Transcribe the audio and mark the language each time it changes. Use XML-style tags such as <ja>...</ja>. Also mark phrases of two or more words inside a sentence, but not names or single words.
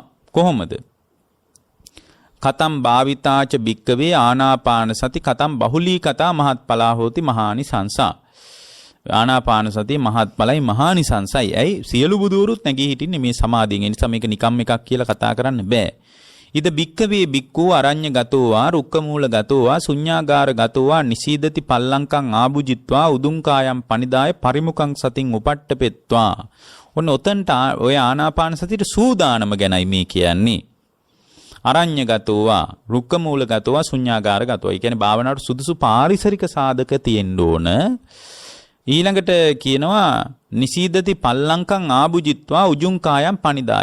<si>කොහොමද?</si> <pi>කතම් භාවිතාච භික්කවේ ආනාපාන සති කතම් බහුලී කතා මහත්ඵලා හෝති මහානිසංසා.</pi> <si>ආනාපාන සතිය මහත්ඵලයි මහානිසංසයි. ඇයි සියලු බුදුවරුත් නැගී හිටින්නේ මේ සමාධියෙන්. ඒ නිසා මේක නිකම් එකක් කියලා කතා කරන්න බෑ.</si> <pi>ඉද භික්කවේ භික්ඛූ අරඤ්‍ය ගතෝවා රුක්කමූල ගතෝවා ශුඤ්ඤාගාර ගතෝවා නිසීදති පල්ලංකං ආභුජිත්වා උදුංකායම් පනිදාය පරිමුඛං සතින් උපට්ඨපෙත්වා.</pi> <si>ඔන්න ඔතනට ඔය ආනාපාන සතියට සූදානම ගැනයි මේ කියන්නේ.</si> <pi>අරඤ්‍ය ගතෝවා රුක්කමූල ගතෝවා ශුඤ්ඤාගාර ගතෝවා.</pi> <si>ඒ කියන්නේ භාවනාවට සුදුසු පාරිසරික සාධක තියෙන්න ඕන. ඊළඟට කියනවා</si> <pi>නිසීදති පල්ලංකං ආභුජිත්වා උජුංකායම් පනිදාය.</pi>